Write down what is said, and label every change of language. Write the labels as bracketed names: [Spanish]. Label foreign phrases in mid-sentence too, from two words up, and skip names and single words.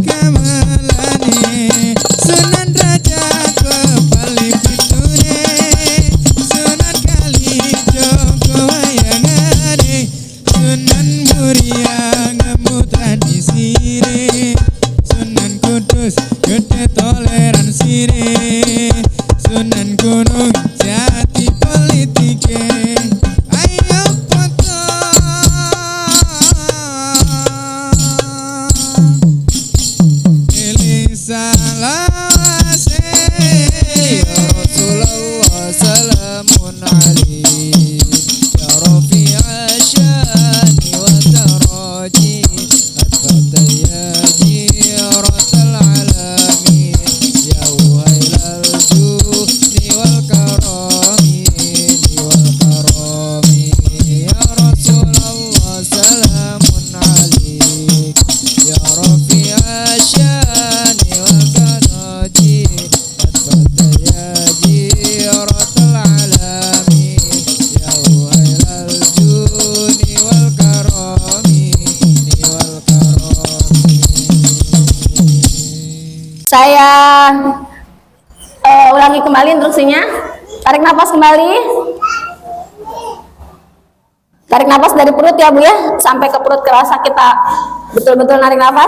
[Javanese] gamelane sunan raja kepali pitune sunan kali joko wayangane sunan muria ngemutan isire sunan kudus gede toleransi re sunan gunung jati politike ayo foto pilih salawase [Arabic] يا رسول الله سلام عليه يا رفيع الشان والدرج عطفة يا جيرة العالم يا أهيل الجود والكرم يا رسول الله سلام عليه يا رفيع الشان والدرج عطفة يا جيرة العالم يا أهيل الجود والكرم [Indonesian] Saya ulangi kembali instruksinya. Tarik nafas kembali. Tarik nafas dari perut ya Bu ya, sampai ke perut kerasa kita betul-betul narik nafas.